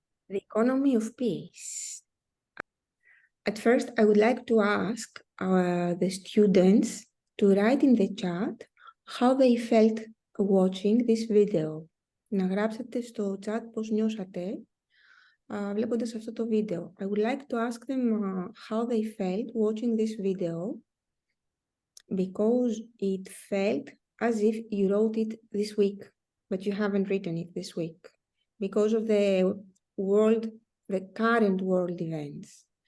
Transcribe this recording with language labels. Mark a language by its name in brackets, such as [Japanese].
[English] The economy of peace. At first, I would like to ask the students to write in the chat how they felt watching this video. [Greek] Να γράψετε στο chat πώς νιώσατε βλέποντας αυτό το βίντεο. [English] I would like to ask them how they felt watching this video because it felt as if you wrote it this week, but you haven't written it this week because of the current world events.